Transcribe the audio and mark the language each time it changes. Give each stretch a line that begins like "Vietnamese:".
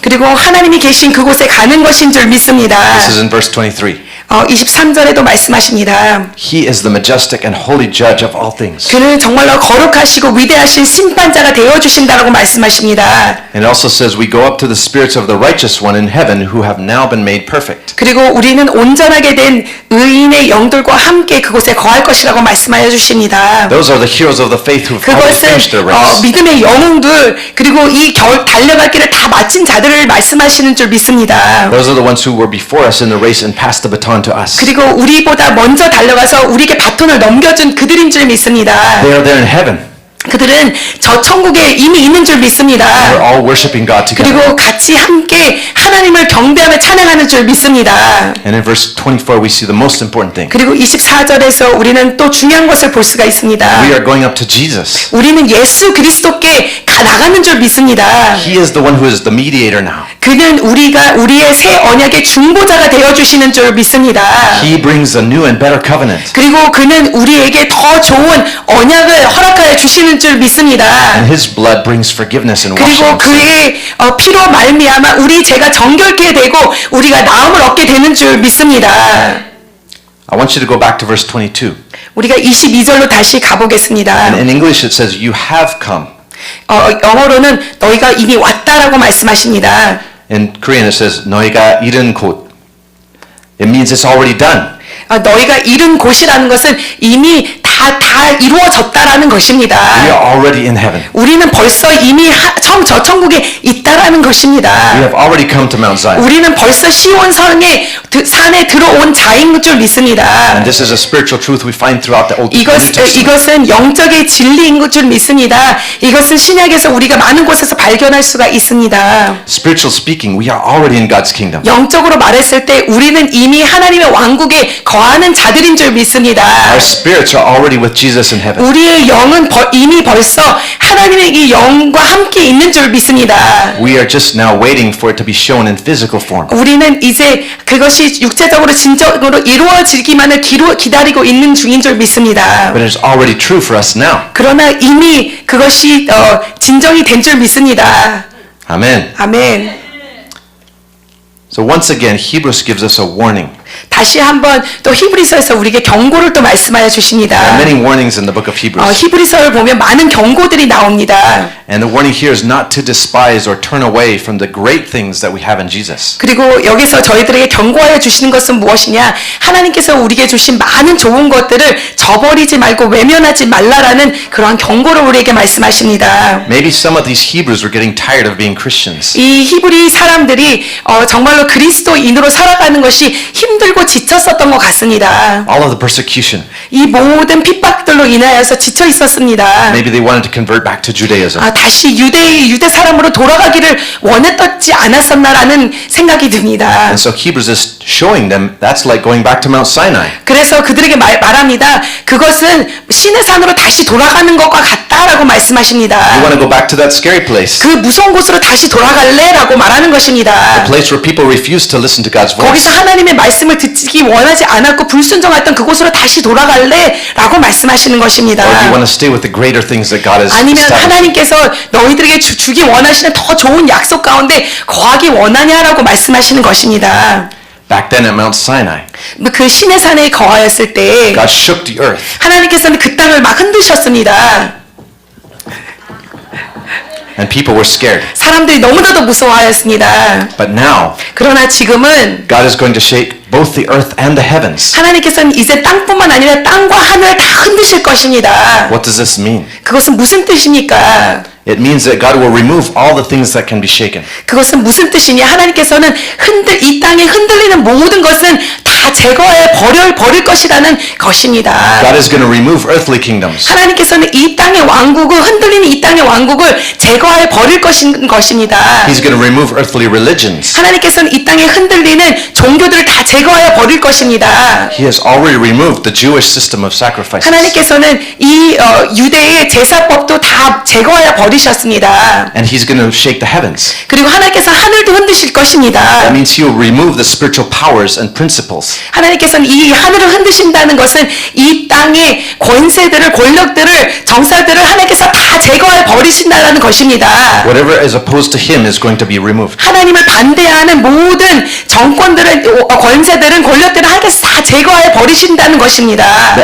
Korean: 그리고 하나님이 계신 그곳에 가는 것인 줄 믿습니다.
English: This is in verse 23.
Korean: 23절에도 말씀하십니다.
English: He is the majestic and holy judge of all things.
Korean: 그는 정말로 거룩하시고 위대하신 심판자가 되어주신다라고 말씀하십니다.
English: And it also says we go up to the spirits of the righteous one in heaven who have now been made perfect.
Korean: 그리고 우리는 온전하게 된 의인의 영들과 함께 그곳에 거할 것이라고 말씀하여 주십니다.
English: Those are the heroes of the faith who have already finished their
Korean: 그것은
English: race.
Korean: 믿음의 영웅들 그리고 이 달려갈 길을 다 마친 자들을 말씀하시는 줄 믿습니다.
English: Those are the ones who were before us in the race and passed the baton to us.
Korean: 그리고 우리보다 먼저 달려가서 우리에게 바톤을 넘겨준 그들인 줄 믿습니다.
English: They are there in heaven.
Korean: 그들은 저 천국에 이미 있는 줄 믿습니다.
English: We're all worshiping God together.
Korean: 그리고 같이 함께 하나님을 경배하며 찬양하는 줄 믿습니다.
English: And in verse 24 we see the most important thing.
Korean: 그리고 24절에서 우리는 또 중요한 것을 볼 수가 있습니다.
English: We are going up to Jesus.
Korean: 우리는 예수 그리스도께 나가는 줄 믿습니다.
English: He is the one who is the mediator now.
Korean: 그는 우리의 새 언약의 중보자가 되어주시는 줄 믿습니다.
English: He brings a new and better covenant.
Korean: 그리고 그는 우리에게 더 좋은 언약을 허락하여 주시는 줄 믿습니다.
English: And His blood brings forgiveness and washing
Korean: 그리고
English: of sin.
Korean: 그의 피로 말미암아 우리 죄가 정결케 되고 우리가 나음을 얻게 되는 줄 믿습니다.
English: I want you to go back to verse 22.
Korean: 우리가 22절로 다시 가보겠습니다.
English: And in English it says you have come.
Korean: 영어로는 너희가 이미 왔다라고 말씀하십니다.
English: In Korean it says
Korean: 너희가 이른 곳.
English: It means it's already done.
Korean: 너희가 이른 곳이라는 것은 이미 다 다 이루어졌다라는
English: We
Korean: 것입니다.
English: are already in heaven.
Korean: 우리는 벌써 이미 저 천국에 있다라는
English: We
Korean: 것입니다.
English: have already come to Mount Zion.
Korean: 우리는 벌써 시온성의 산에 들어온 자인 줄 믿습니다.
English: And this is a spiritual truth we find throughout the Old New Testament.
Korean: 이것은 영적의 진리인 줄 믿습니다. 이것은 신약에서 우리가 많은 곳에서 발견할 수가 있습니다.
English: Spiritual speaking, we are already in God's kingdom.
Korean: 영적으로 말했을 때 우리는 이미 하나님의 왕국에 거하는 자들인 줄 믿습니다.
English: Our spirits are already with Jesus in heaven.
Korean: 우리의 영은 이미 벌써 하나님의 이 영과 함께 있는 줄 믿습니다.
English: We are just now waiting for it to be shown in physical form.
Korean: 우리는 이제 그것이 육체적으로 진정으로 이루어지기만을 기다리고 있는 중인 줄 믿습니다.
English: But it's already true for us now.
Korean: 그러나 이미 그것이 진정이 된 줄 믿습니다.
English: Amen.
Korean: 아멘.
English: So once again, Hebrews gives us a warning.
Korean: 다시 한번 또 히브리서에서 우리에게 경고를 또 말씀하여
English: There
Korean: 주십니다.
English: are many warnings in the book of Hebrews.
Korean: 히브리서를 보면 많은 경고들이 나옵니다.
English: And the warning here is not to despise or turn away from the great things that we have in Jesus.
Korean: 그리고 여기서 저희들에게 경고하여 주시는 것은 무엇이냐? 하나님께서 우리에게 주신 많은 좋은 것들을 저버리지 말고 외면하지 말라라는 그러한 경고를 우리에게 말씀하십니다.
English: Maybe some of these Hebrews were getting tired of being Christians.
Korean: 이 히브리 사람들이 정말로 그리스도인으로 살아가는 것이 힘들고 지쳤었던 것 같습니다.
English: All of the persecution.
Korean: 이 모든 핍박들로 인하여서 지쳐 있었습니다.
English: Maybe they wanted to convert back to Judaism.
Korean: 다시 유대 사람으로 돌아가기를 원했지 않았었나라는 생각이 듭니다.
English: And so Hebrews is showing them that's like going back to Mount Sinai.
Korean: 그래서 그들에게 말합니다. 그것은 신의 산으로 다시 돌아가는 것과 같다라고 말씀하십니다.
English: You want to go back to that scary place.
Korean: 그 무서운 곳으로 다시 돌아갈래라고 말하는 것입니다.
English: A place where people refuse to listen to God's
Korean: 거기서
English: voice.
Korean: 하나님의 말씀을 듣기 원하지 않았고 불순종했던 그곳으로 다시 돌아갈래라고 말씀하시는 것입니다.
English: Or do you want to stay with the greater things that God has
Korean: 아니면
English: established?
Korean: 하나님께서 너희들에게 주기 원하시는 더 좋은 약속 가운데 거하기 원하냐라고 말씀하시는 것입니다.
English: Back then at Mount Sinai,
Korean: 그 신의 산에 거하였을 때
English: God shook the earth.
Korean: 하나님께서는 그 땅을 막 흔드셨습니다.
English: And people were scared.
Korean: 사람들이 너무나도 무서워하였습니다.
English: But now,
Korean: 그러나 지금은
English: God is going to shake both the earth and the heavens.
Korean: 하나님께서는 이제 땅뿐만 아니라 땅과 하늘을 다 흔드실 것입니다.
English: What does this mean?
Korean: 그것은 무슨 뜻입니까?
English: It means that God will remove all the things that can be shaken.
Korean: 그것은 무슨 뜻이냐? 하나님께서는 이 땅에 흔들리는 모든 것은 다 제거해 버릴 것이라는 것입니다.
English: God is going to remove earthly kingdoms.
Korean: 하나님께서는 이 땅의 왕국을 흔들리는 이 땅의 왕국을 제거해 버릴 것입니다.
English: He's going to remove earthly religions.
Korean: 하나님께서는 이 땅에 흔들리는 종교들을 다 제거해 버릴 것입니다.
English: He has already removed the Jewish system of sacrifices.
Korean: 하나님께서는 이 유대의 제사법도 다 제거하여 버리셨습니다.
English: And He's going to shake the heavens.
Korean: 그리고 하나님께서 하늘도 흔드실 것입니다.
English: That means He will remove the spiritual powers and principles.
Korean: 하나님께서는 이 하늘을 흔드신다는 것은 이 땅의 권세들을 권력들을 정사들을 하나님께서 다 제거해 버리신다는 것입니다.
English: Whatever is opposed to Him is going to be removed.
Korean: 하나님을 반대하는 모든 정권들은 권세들은 권력들을 하나님께서 다 제거해 버리신다는 것입니다.